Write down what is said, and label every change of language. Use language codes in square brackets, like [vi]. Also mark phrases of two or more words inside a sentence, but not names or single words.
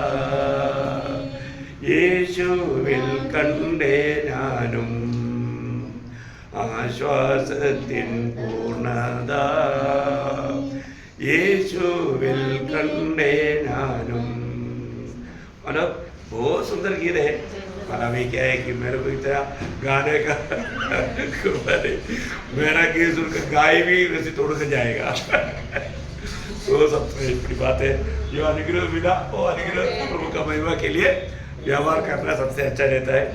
[ml] യേശുവിൽ കണ്ടേ ഞാനും, ആശ്വാസത്തിൻ പൂർണ്ണത യേശുവിൽ കണ്ടേ ഞാനും। [hi] मतलब बहुत सुंदर गीत है। माना में क्या है कि मेरे को इतना गाने का मेरा गीत सुनकर गाय भी वैसे तोड़ के जाएगा। तो सबसे बड़ी बात है जो अनुग्रह मिला वो अनुग्रह प्रभु का महिमा के लिए व्यवहार करना सबसे अच्छा रहता है।